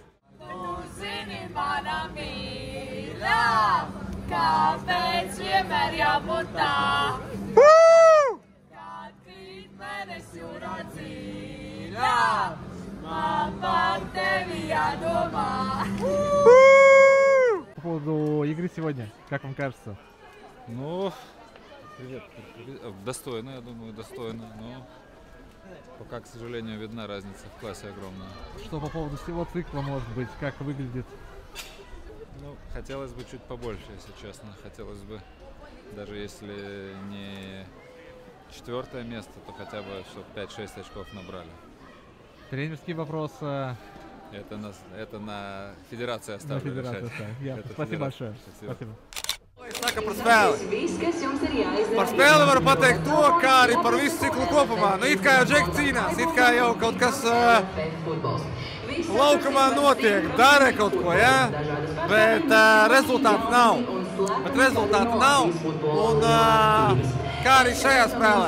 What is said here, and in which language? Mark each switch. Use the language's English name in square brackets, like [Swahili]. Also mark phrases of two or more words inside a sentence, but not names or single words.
[Latvian] Tu zini, mana mīļā, kāpēc vienmēr jābūt tā. Kad krīt mēnesi jūrā dziļā, man par tevi jādomā. [Russian] По поводу игры сегодня, как вам кажется? Ну, привет. Достойно, я думаю, достойно, но пока, к сожалению, видна разница в классе огромная. Что по поводу всего цикла, может быть, как выглядит? Ну, хотелось бы чуть побольше, если честно. Хотелось бы, даже если не 4-е место, то хотя бы, чтобы 5-6 очков набрали. Тренерский вопрос. Это на федерации оставлю решать. Спасибо большое. Спасибо. [Latvian] Saka par spēli. Par spēli varu pateikt to, kā arī par visu ciklu kopumā. Nu, it kā jau Džeki cīnās, it kā jau kaut kas laukumā notiek, dara kaut ko, ja? Bet rezultātu nav. Un kā arī šajā spēlē.